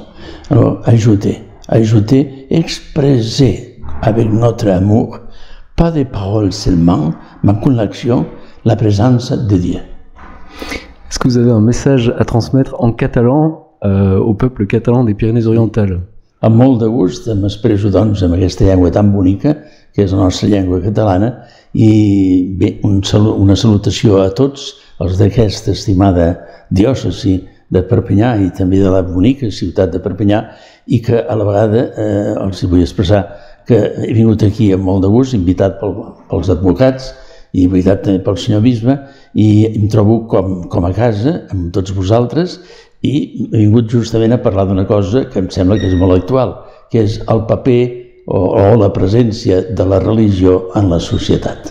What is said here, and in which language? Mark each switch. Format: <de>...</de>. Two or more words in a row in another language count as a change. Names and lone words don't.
<fr>Alors, ajouter, exprimer avec notre amour, pas des paroles seulement, mais con l'action, la présence de Dieu. Est-ce que vous avez un message à transmettre en catalan au peuple catalan des Pyrénées-Orientales?</fr> <ca>Amb molt de gust m'expresso doncs amb aquesta llengua tan bonica, que és la nostra llengua catalana, i bé, una salutació a tots els d'aquesta estimada diòcesi de Perpinyà i també de la bonica ciutat de Perpinyà, i que a la vegada els vull expressar que he vingut aquí amb molt de gust, invitat pels advocats i invitat també pel senyor bisbe, i em trobo com a casa amb tots vosaltres, i he vingut justament a parlar d'una cosa que em sembla que és molt actual, que és el paper o la presència de la religió en la societat.</ca>